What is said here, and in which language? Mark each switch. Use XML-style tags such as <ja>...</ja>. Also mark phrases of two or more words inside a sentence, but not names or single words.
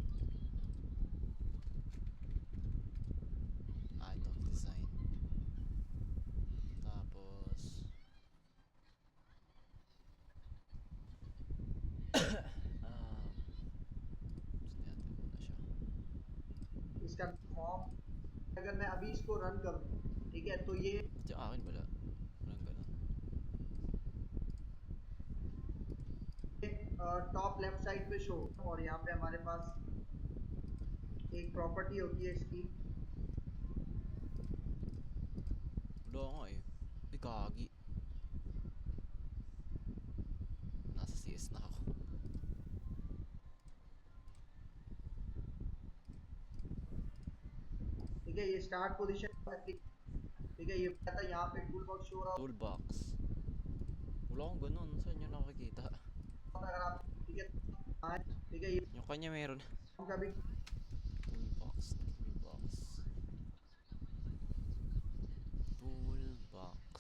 <tl>Ito. Design. Tapos... Gusto natin muna siya.</tl> <hi>इसका फॉर्म अगर मैं अभी इसको रन करूँ ठीक है तो ये</hi> <tl>At yung akin wala. Walang ganun.</tl> <en>top left</en> <hi>साइड पे शो और यहाँ पे हमारे पास एक प्रॉपर्टी होती है इसकी</hi> <tl>Wala nga eh. Ay, gagi. Nasa CS na ako.</tl> <hi>ठीक है ये</hi> <en>start position</en> <hi>ठीक है ये था यहाँ पे</hi> <en>tool box</en> <hi>शो रहा</hi> <tl>Toolbox. Wala akong ganun. Saan nyo nakikita?</tl> <hi>होता है अगर आप ठीक है हाँ, ठीक है ये</hi> <tl>Yung kanya meron.</tl> <hi>कभी</hi> <en>Toolbox. Toolbox. Toolbox.</en>